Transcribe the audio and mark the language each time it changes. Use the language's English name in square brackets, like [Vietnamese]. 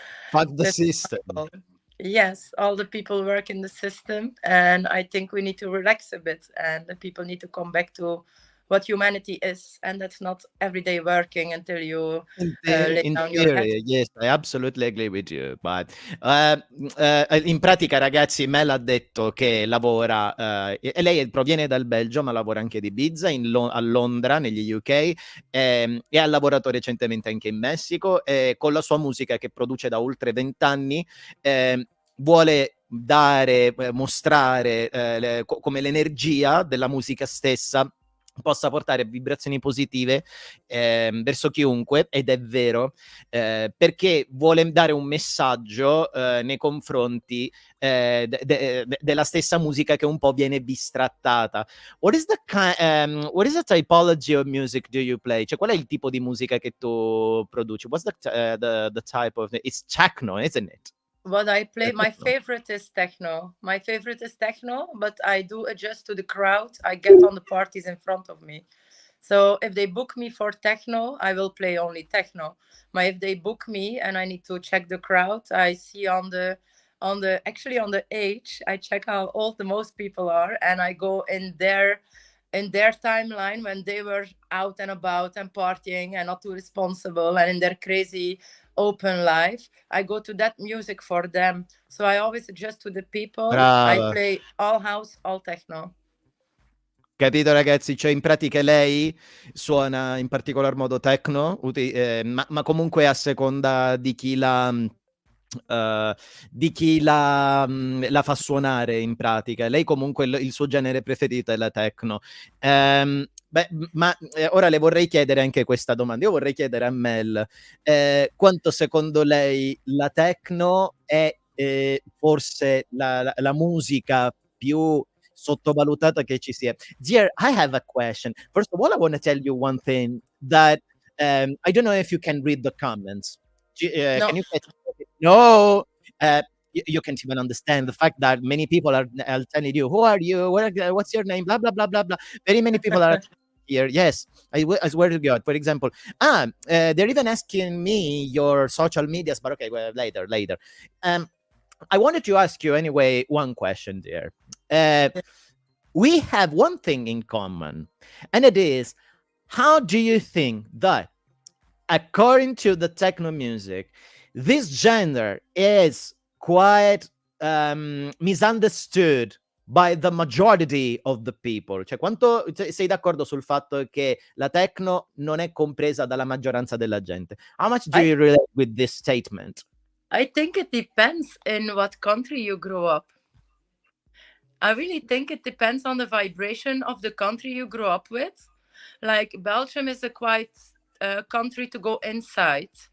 [English] Fuck the That's system. all. Yes, all the people work in the system, and I think we need to relax a bit, and the people need to come back to what humanity is, and that's not everyday working until you lay In down your head. theory, yes, I absolutely agree with you. [Italian] But in pratica, ragazzi, Mel ha detto che lavora, e lei proviene dal Belgio, ma lavora anche di Ibiza, a Londra, negli UK, e ha lavorato recentemente anche in Messico, e con la sua musica che produce da oltre 20 anni, vuole dare, mostrare come l'energia della musica stessa possa portare vibrazioni positive verso chiunque, ed è vero, perché vuole dare un messaggio nei confronti della stessa musica che un po' viene bistrattata. [English] What is the typology of music do you play? [Italian] Cioè, qual è il tipo di musica che tu produci? [English] What's the type of... It's techno, isn't it? What I play, my favorite is techno. My favorite is techno, but I do adjust to the crowd I get on the parties in front of me. So if they book me for techno, I will play only techno. But if they book me and I need to check the crowd, I see on the age, I check how old the most people are, and I go in their timeline when they were out and about and partying and not too responsible and in their crazy open life. I go to that music for them. So I always adjust to the people. [Italian] Brava. [English] I play all house, all techno. [Italian] Capito, ragazzi? Cioè, in pratica lei suona in particolar modo techno, ma comunque a seconda di chi la fa suonare, in pratica. Lei comunque il suo genere preferito è la techno. Ora le vorrei chiedere anche questa domanda. Io vorrei chiedere a Mel quanto secondo lei la techno è forse la musica più sottovalutata che ci sia. [English] Dear, I have a question. First of all, I want to tell you one thing, that I don't know if you can read the comments. No. Can you catch? No, you can't even understand the fact that many people are telling you, who are you? What's your name? Blah, blah, blah, blah, blah. Very many people are here. Yes, I swear to God. For example, they're even asking me your social medias, but okay, well, later. I wanted to ask you anyway one question there. We have one thing in common, and it is, how do you think that, according to the techno music, this genre is quite misunderstood by the majority of the people? [Italian] Cioè, quanto sei d'accordo sul fatto che la techno non è compresa dalla maggioranza della gente? [English] How much do you relate with this statement? I think it depends in what country you grow up. I really think it depends on the vibration of the country you grew up with. Like Belgium is a quite country to go inside.